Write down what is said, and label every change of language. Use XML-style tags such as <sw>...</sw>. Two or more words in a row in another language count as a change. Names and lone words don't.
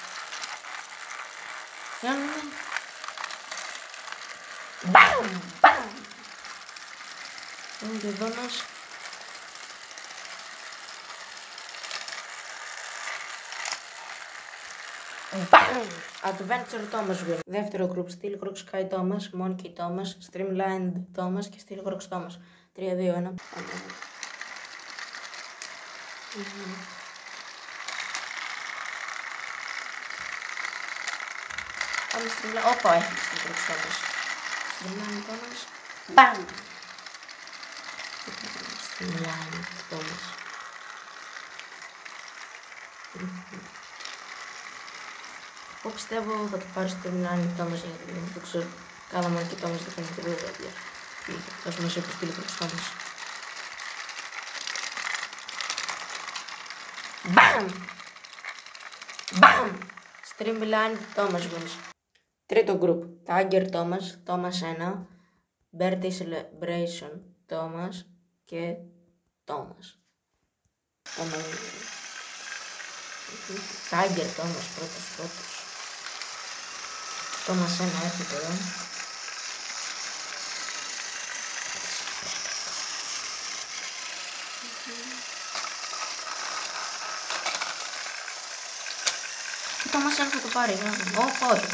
<el>Μπαμ! Μπαμ! Ο Γεδόνας. Μπαμ!</el> <en>Adventure Thomas win.</en> <el>Δεύτερο group, Steel Croc Sky Thomas, Monkey Thomas, Streamlined Thomas και Steel Croc Thomas. 3, 2, 1. Πάμε Streamlined. Όπα, έφυγε Steel Croc Thomas. Streamlined Thomas. Μπαμ! Streamlined Thomas. Εγώ πιστεύω θα το πάρει στο Streamlined Thomas γιατί δεν το ξέρω. Κάνα Monkey Thomas δεν κάνει και βέβαια. Ας μας είπε Steel Croc Thomas. Μπαμ! Μπαμ!</el> <en>Streamlined Thomas wins.</en> <el>Τρίτο group. Tiger Thomas, Thomas 1, Birthday Celebration Thomas και Thomas. Tiger Thomas πρώτος. Thomas 1 έρχεται εδώ. Το Thomas θα το πάρει, όχι.</el>